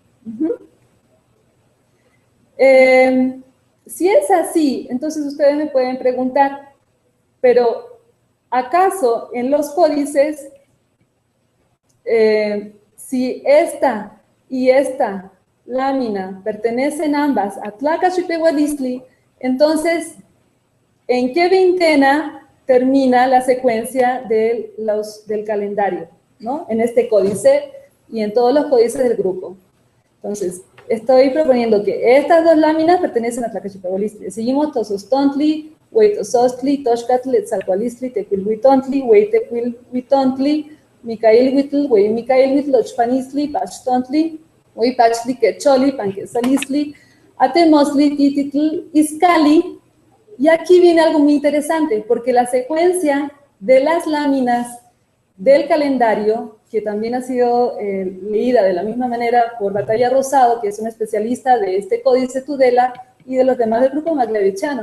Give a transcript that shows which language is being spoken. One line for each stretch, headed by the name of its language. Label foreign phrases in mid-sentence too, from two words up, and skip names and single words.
Spanish: Si es así, entonces ustedes me pueden preguntar, pero ¿acaso en los códices, si esta y esta lámina pertenecen ambas a Tlacaxipehualistli, entonces, ¿en qué veintena termina la secuencia del calendario, ¿no? En este códice y en todos los códices del grupo. Entonces, estoy proponiendo que estas dos láminas pertenecen a Tlacaxipehualistli. Seguimos Tosostontli, Hueytosostli, Toxcatl, Etzalcoalistli, Tequilhuitontli, Hueytecuilhuitontli, Micailhuitl, Hueymicailhuitl, Ochpanistli, Pachttontli, Hueypachtli, Quecholi, Panquesalistli, Atemostli, Tititl, Izcalli. Y aquí viene algo muy interesante, porque la secuencia de las láminas del calendario, que también ha sido leída de la misma manera por Batalla Rosado, que es un especialista de este códice Tudela y de los demás del grupo Maglevechano.